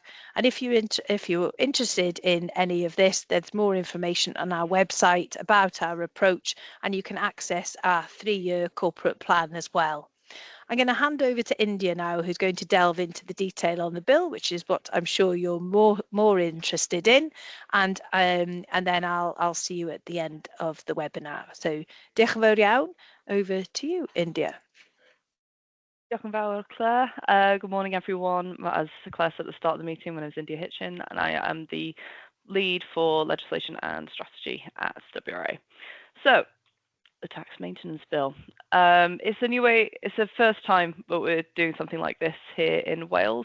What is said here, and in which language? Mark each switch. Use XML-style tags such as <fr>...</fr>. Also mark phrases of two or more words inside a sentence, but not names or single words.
<en>And if you're interested in any of this, there's more information on our website about our approach, and you can access our 3-year corporate plan as well. I'm going to hand over to India now, who's going to delve into the detail on the bill, which is what I'm sure you're more interested in, and then I'll see you at the end of the webinar. So,</en> <cy>diolch yn fawr iawn.</cy> <en>Over to you, India.</en> <cy>Diolch yn fawr, Claire.</cy> <en>Good morning, everyone. As Claire said at the start of the meeting, my name is India Hitchin, and I am the lead for legislation and strategy at DCRhT. So, the tax maintenance bill. It's a new way, it's the first time that we're doing something like this here in Wales.</en>